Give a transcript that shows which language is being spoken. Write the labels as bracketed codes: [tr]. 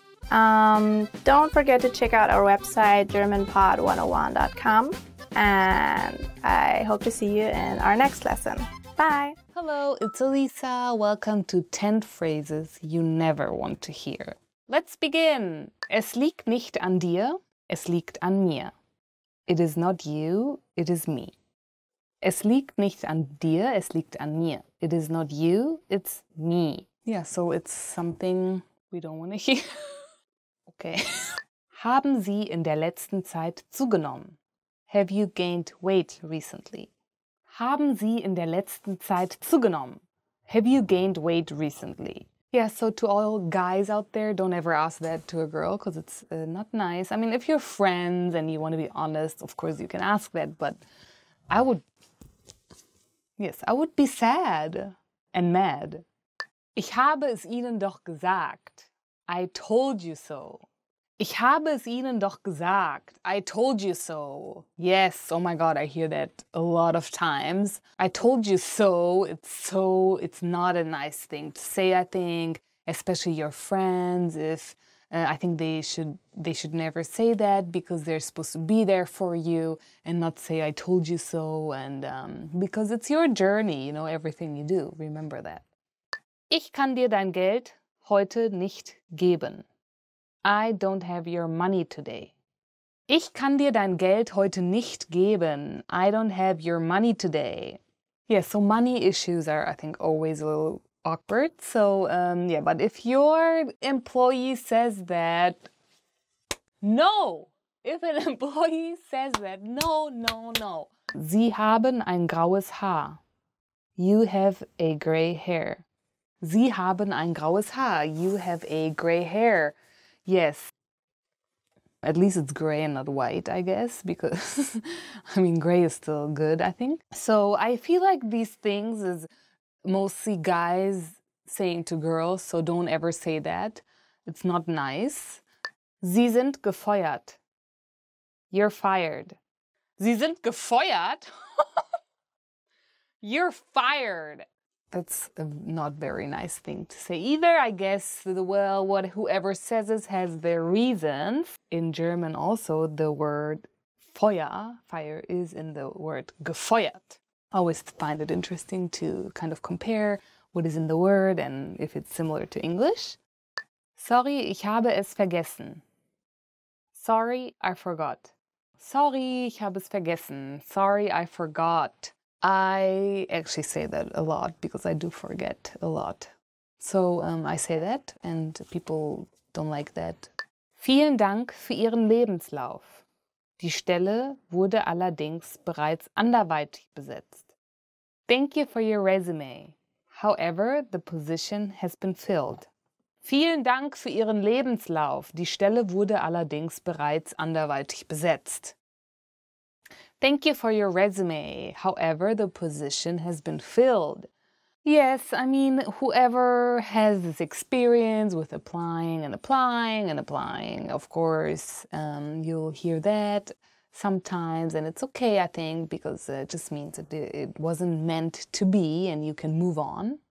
[en] Don't forget to check out our website germanpod101.com, and I hope to see you in our next lesson. Bye! Hello, it's Elisa. Welcome to 10 phrases you never want to hear. Let's begin! [de] Es liegt nicht an dir, es liegt an mir. [en] It is not you, it is me. [de] Es liegt nicht an dir, es liegt an mir. [en] It is not you, it's me. Yeah, so it's something we don't want to hear. Okay. [de] Haben Sie in der letzten Zeit zugenommen? [en] Have you gained weight recently? [de] Haben Sie in der letzten Zeit zugenommen? [en] Have you gained weight recently? Yeah, so to all guys out there, don't ever ask that to a girl because it's not nice. I mean, if you're friends and you want to be honest, of course you can ask that, but I would be sad and mad. [de] Ich habe es Ihnen doch gesagt. [en] I told you so. [de] Ich habe es Ihnen doch gesagt. [en] I told you so. Yes, oh my God, I hear that a lot of times. I told you so. It's not a nice thing to say, I think, especially your friends. If I think they should never say that because they're supposed to be there for you and not say I told you so, and because it's your journey, you know, everything you do. Remember that. [de] Ich kann dir dein Geld heute nicht geben. [en] I don't have your money today. [de] Ich kann dir dein Geld heute nicht geben. [en] I don't have your money today. Yeah, so money issues are, I think, always a little awkward. So, yeah, but if your employee says that, no! If an employee says that, no, no, no. [de] Sie haben ein graues Haar. [en] You have a gray hair. [de] Sie haben ein graues Haar. [en] You have a gray hair. Yes. At least it's gray and not white, I guess, because, I mean, gray is still good, I think. So I feel like these things is mostly guys saying to girls, so don't ever say that. It's not nice. [de] Sie sind gefeuert. [en] You're fired. [de] Sie sind gefeuert? [en] You're fired. That's a not very nice thing to say either. I guess, well, whoever says this has their reasons. In German also, the word Feuer, fire, is in the word gefeuert. I always find it interesting to kind of compare what is in the word and if it's similar to English. [de] Sorry, ich habe es vergessen. [en] Sorry, I forgot. [de] Sorry, ich habe es vergessen. [en] Sorry, I forgot. I actually say that a lot because I do forget a lot. So I say that and people don't like that. [de] Vielen Dank für Ihren Lebenslauf. Die Stelle wurde allerdings bereits anderweitig besetzt. [en] Thank you for your resume. However, the position has been filled. [de] Vielen Dank für Ihren Lebenslauf. Die Stelle wurde allerdings bereits anderweitig besetzt. [en] Thank you for your resume. However, the position has been filled. Yes, I mean, whoever has this experience with applying and applying and applying, of course, you'll hear that sometimes, and it's okay, I think, because it just means that it wasn't meant to be and you can move on.